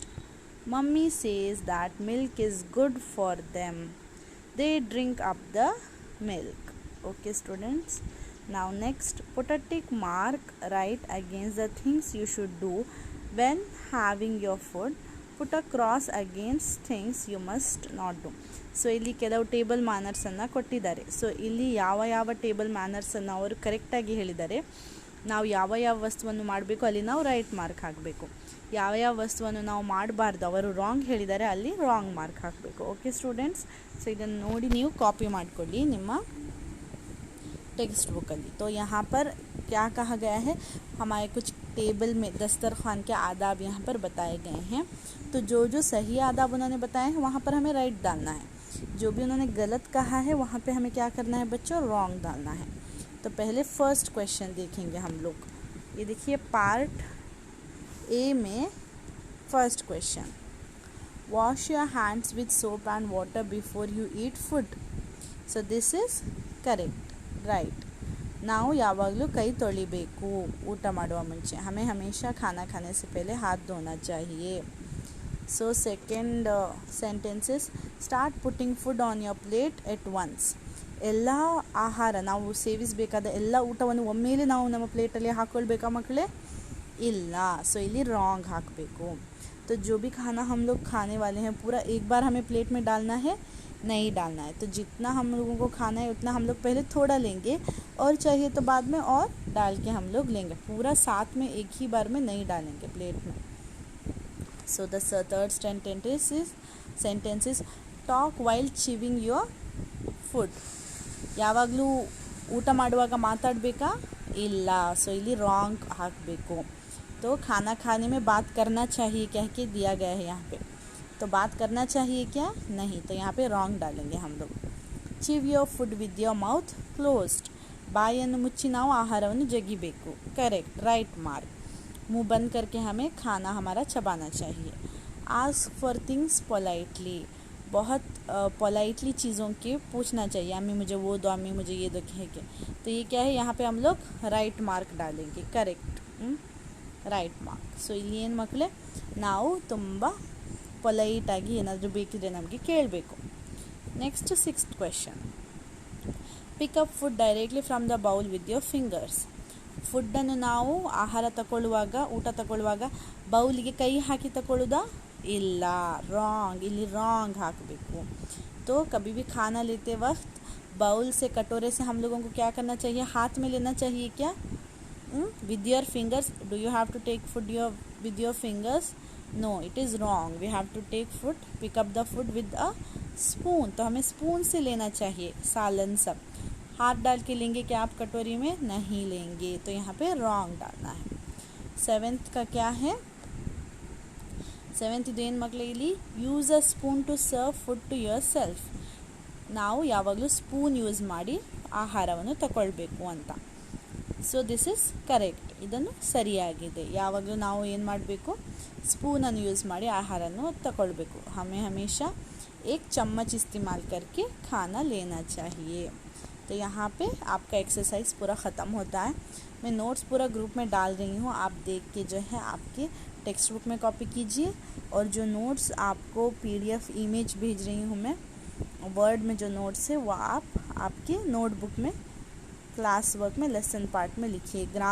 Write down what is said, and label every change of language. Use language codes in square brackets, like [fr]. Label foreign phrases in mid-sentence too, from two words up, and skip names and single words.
[en] Mummy says that milk is good for them. They drink up the milk. Okay students, now next, put a tick mark right against the things you should do when having your food. Put a cross against things you must not do. [kn] ಸೊ ಇಲ್ಲಿ ಕೆಲವು [en] table mannersannu [kn] ಕೊಟ್ಟಿದ್ದಾರೆ. ಸೊ ಇಲ್ಲಿ ಯಾವ [en] table mannersannu [kn] ಅವರು ಕರೆಕ್ಟಾಗಿ ಹೇಳಿದ್ದಾರೆ. ನಾವು ಯಾವ ವಸ್ತುವನ್ನು ಮಾಡಬೇಕು ಅಲ್ಲಿ ನಾವು [en] right mark [kn] ಹಾಕಬೇಕು. ಯಾವ ವಸ್ತುವನ್ನು ನಾವು ಮಾಡಬಾರ್ದು, ಅವರು ರಾಂಗ್ ಹೇಳಿದ್ದಾರೆ, ಅಲ್ಲಿ [en] wrong mark [kn] ಹಾಕಬೇಕು. [en] okay students, [kn] ಸೊ ಇದನ್ನು ನೋಡಿ ನೀವು ಕಾಪಿ ಮಾಡಿಕೊಳ್ಳಿ ನಿಮ್ಮ [en] text book [kn] अली. [hi] तो यहाँ पर क्या कहा गया है, हमारे कुछ टेबल में दस्तरखान के आदाब यहाँ पर बताए गए हैं. तो जो सही आदाब उन्होंने बताए हैं वहाँ पर हमें राइट डालना है. जो भी उन्होंने गलत कहा है वहाँ पे हमें क्या करना है बच्चों, रॉन्ग डालना है. तो पहले [en] first question [hi] देखेंगे हम लोग. ये देखिए [en] part A में first question, wash your hands with soap and water before you eat food. so this is correct, right. [kn] ನಾವು ಯಾವಾಗಲೂ ಕೈ ತೊಳಿಬೇಕು ಊಟ ಮಾಡುವ ಮುಂಚೆ. [hi] हमें हमेशा खाना खाने से पहले हाथ धोना चाहिए. [en] so second sentences, start putting food on your plate at once. [kn] ಎಲ್ಲ ಆಹಾರ ನಾವು ಸೇವಿಸಬೇಕಾದ ಎಲ್ಲ ಊಟವನ್ನು ಒಮ್ಮೆಲೆ ನಾವು ನಮ್ಮ ಪ್ಲೇಟಲ್ಲಿ ಹಾಕ್ಕೊಳ್ಬೇಕಾ ಮಕ್ಕಳೇ? ಇಲ್ಲ. ಸೊ ಇಲ್ಲಿ ರಾಂಗ್ ಹಾಕಬೇಕು. [hi] तो जो भी खाना हम लोग खाने वाले हैं पूरा एक बार हमें प्लेट में डालना है? नहीं डालना है. तो जितना हम लोगों को खाना है उतना हम लोग पहले थोड़ा लेंगे और चाहिए तो बाद में और डाल के हम लोग लेंगे. पूरा साथ में एक ही बार में नहीं डालेंगे प्लेट में. [en] so the third sentence is talk while chewing your food. [kn] ಯಾವಾಗಲೂ ಊಟ ಮಾಡುವಾಗ ಮಾತಾಡಬೇಕಾ? ಇಲ್ಲ. ಸೊ ಇಲ್ಲಿ ರಾಂಗ್ ಹಾಕಬೇಕು. [hi] तो खाना खाने में बात करना चाहिए कह के दिया गया है यहाँ पे. तो बात करना चाहिए क्या? नहीं. तो यहाँ पे रॉन्ग डालेंगे हम लोग. [en] chew your food with your mouth closed. [kn] ಬಾಯನ್ನು ಮುಚ್ಚಿ ನಾವು ಆಹಾರವನ್ನು ಜಗಿಬೇಕು. [en] correct, right mark. [hi] मुंह बंद करके हमें खाना हमारा चबाना चाहिए. [en] ask for things politely. [hi] बहुत पोलाइटली चीज़ों के पूछना चाहिए. अम्मी मुझे वो दो, अम्मी मुझे ये दो कह के. तो ये क्या है, यहाँ पे हम लोग [en] right mark [hi] डालेंगे. करेक्ट, [en] right mark. [kn] ಸೊ ಇಲ್ಲಿ ಏನು ಮಕ್ಕಳೇ, ನಾವು ತುಂಬ ಪೊಲೈಟಾಗಿ ಏನಾದರೂ ಬೇಕಿದ್ರೆ ನಮಗೆ ಕೇಳಬೇಕು. [en] next sixth question, pick up food directly from the bowl with your fingers. [kn] ಫುಡ್ಡನ್ನು ನಾವು ಆಹಾರ ತಗೊಳ್ಳುವಾಗ, ಊಟ ತಗೊಳ್ಳುವಾಗ ಬೌಲಿಗೆ ಕೈ ಹಾಕಿ ತಗೊಳ್ಳೋದಾ? ಇಲ್ಲ, ರಾಂಗ್. ಇಲ್ಲಿ ರಾಂಗ್ ಹಾಕಬೇಕು. [hi] तो कभी भी खाना लेते वक्त बाउल से, कटोरे से हम लोगों को क्या करना चाहिए? हाथ में लेना चाहिए क्या? [en] with your fingers. Do you have to take food with your fingers? No, it is wrong. We have to take food, pick up the food with a spoon. [hi] तो हमें स्पून से लेना चाहिए सालन सब. हाथ डाल के लेंगे क्या आप कटोरी में? नहीं लेंगे. तो यहाँ पे रॉन्ग डालना है. सेवेंथ का क्या है? [en] ಸೆವೆಂತ್ [kn] ಇದು ಏನು ಮಕ್ಕಳೇ, ಇಲ್ಲಿ [en] use a spoon to serve food to yourself. [kn] ನಾವು ಯಾವಾಗಲೂ [en] spoon use [kn] ಮಾಡಿ ಆಹಾರವನ್ನು ತಗೊಳ್ಬೇಕು ಅಂತ. [en] so this is correct. [kn] ಇದನ್ನು ಸರಿಯಾಗಿದೆ. ಯಾವಾಗಲೂ ನಾವು ಏನು ಮಾಡಬೇಕು? ಸ್ಪೂನನ್ನು ಯೂಸ್ ಮಾಡಿ ಆಹಾರವನ್ನು ತಗೊಳ್ಬೇಕು. [hi] हमें हमेशा एक चम्मच इस्तेमाल करके खाना लेना चाहिए. तो यहाँ पे आपका एक्सरसाइज पूरा ख़त्म होता है. मैं नोट्स पूरा ग्रुप में डाल रही हूँ. आप देख के जो है आपके [en] text book [hi] में कॉपी कीजिए. और जो नोट्स आपको [en] PDF image [hi] भेज रही हूँ मैं, वर्ड में जो नोट्स है वो आप आपके नोटबुक में [en] class work [hi] में [en] lesson part [hi] में लिखिए.